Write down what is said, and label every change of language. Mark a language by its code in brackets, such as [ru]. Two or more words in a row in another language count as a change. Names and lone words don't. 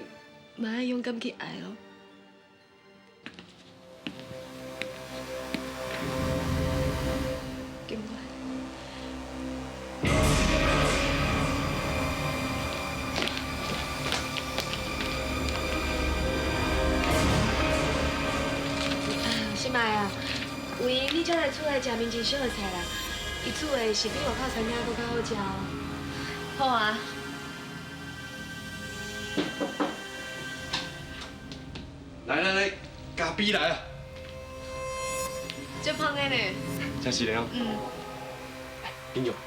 [nan] 嘛要勇敢去爱哦。警官，心爱啊，有闲你才来厝内食民警烧的菜啦。伊煮的是比外口餐厅搁较好食哦。好啊。来，咖啡来啊！足芳的呢。真是的哦。嗯。